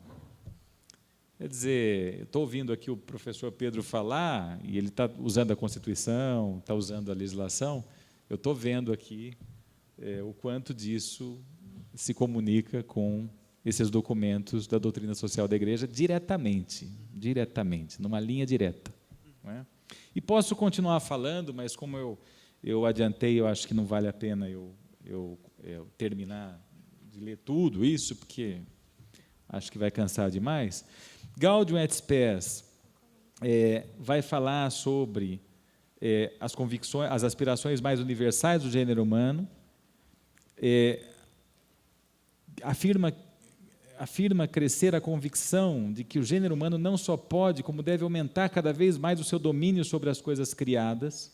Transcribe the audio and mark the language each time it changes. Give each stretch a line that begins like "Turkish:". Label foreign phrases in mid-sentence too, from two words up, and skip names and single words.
Portuguese: Quer dizer, eu estou ouvindo aqui o professor Pedro falar, e ele está usando a Constituição, está usando a legislação, eu estou vendo aqui o quanto disso se comunica com esses documentos da doutrina social da Igreja diretamente, numa linha direta. Não é? E posso continuar falando, mas como eu adiantei, eu acho que não vale a pena eu terminar de ler tudo isso, porque acho que vai cansar demais. Gaudium et Spes vai falar sobre as convicções, as aspirações mais universais do gênero humano, afirma crescer a convicção de que o gênero humano não só pode, como deve aumentar cada vez mais o seu domínio sobre as coisas criadas.